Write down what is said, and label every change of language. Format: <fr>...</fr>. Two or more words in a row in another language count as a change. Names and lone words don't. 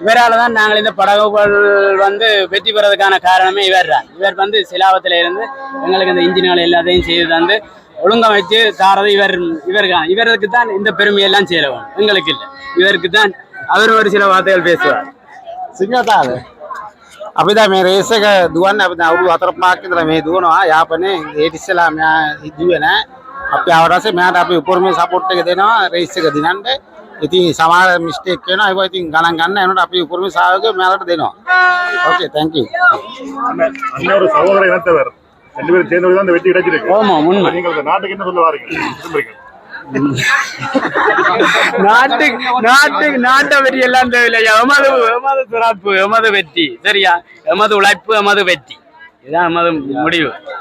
<ta>இவரால் தான் நாங்கள் இந்த படகுகள் வந்து வெற்றி பெறதுக்கான காரணமே இவர் தான். இவர் வந்து சிலாவத்தில் இருந்து எங்களுக்கு இந்த இன்ஜின்கள் எல்லாத்தையும் செய்து தந்து ஒழுங்கமைச்சு தாரது இவருக்கு தான் இந்த பெருமையெல்லாம் சேரவும், எங்களுக்கு இல்லை. இவருக்கு தான் அவர் ஒரு சில வார்த்தைகள் பேசுவார்.</ta> <si>සිංහතාව අපි දැන් මේ රේස් එක දුවන්නේ අපි දැන් අවුරුදු 4-5ක් ඉඳලා මේ දුවනවා යාපනයේ ඒත් ඉස්සෙල්ලා මෙයා ඉදුවේ නැහැ අපි ආවට පස්සේ මෙයාට අපි උපරිම සපෝට් එක දෙනවා රේස් එක දිනන්න ඉතින් සමහර මිස්ටේක් වෙනවා ඒක ඉතින් ගණන් ගන්න එනකොට අපි උපරිම සහයෝගය මෙයාලට දෙනවා</si> <en>okay thank you</en> <ta>அண்ணன் ஒரு சகோதர இனத்தவர் 2 பேரும் சேர்ந்து தான் இந்த வெற்றி கிடைச்சிருக்கு. ஆமா, உண்மை. நீங்கள் இந்த நாட்டுக்கு என்ன சொல்ல வாரீங்க விரும்புறீங்க? நாட்டை வெற்றி எல்லாம் தேவையில்லையா, எமது சிறப்பு, எமது வெற்றி, சரியா, எமது உழைப்பு, எமது வெற்றி, இதுதான் எமது முடிவு.</ta>